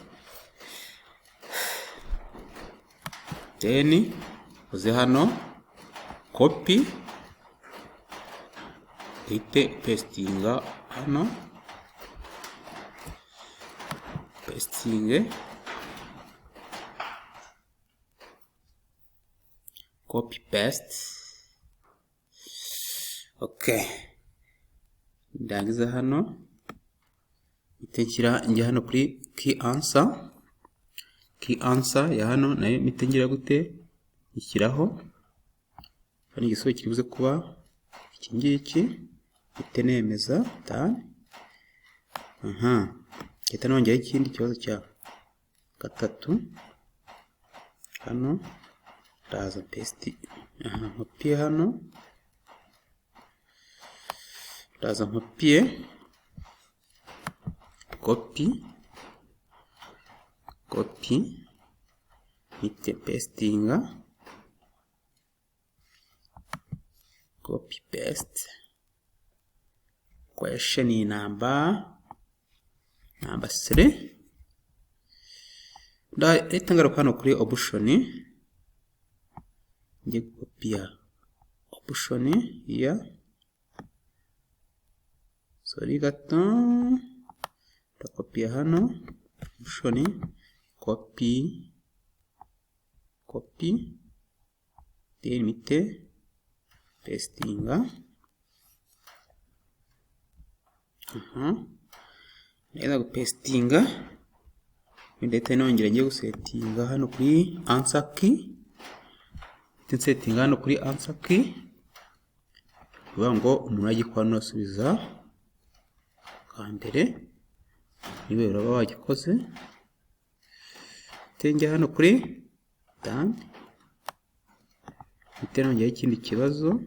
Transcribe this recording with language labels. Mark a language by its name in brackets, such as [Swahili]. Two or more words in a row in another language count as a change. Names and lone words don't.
[Kinyarwanda] Then uze hano copy uhite pastinga hano, [English] copy paste. [Kinyarwanda] Okay, ndangiza hano nshyira njya hano kuri [English] key answer [Kinyarwanda] ya hano nayo ngira gute ishyiraho hano igisubizo kiribuze kuba iki ngiki nemeza done. Leta nongera ikindi kibazo cya gatatu hano ndaza paste nkopiye hano, ndaza nkopiye copy hite pastinga, [English] copy paste question number 3. [Kinyarwanda] Leta ngaruka hano kuri option ngiye kopiya option ya gato ndakopiya hano [English] option copy [Kinyarwanda] then mite pastinga neza gupastinga ndetse nongera ngiye gusetinga hano kuri [English] answer key, [Kinyarwanda] hano kuri [English] answer key [Kinyarwanda] bivuga ngo umuntu agikora asubiza ka mbere niwe uraba wagikoze. Tenge hano kuri done nongera ikindi kibazo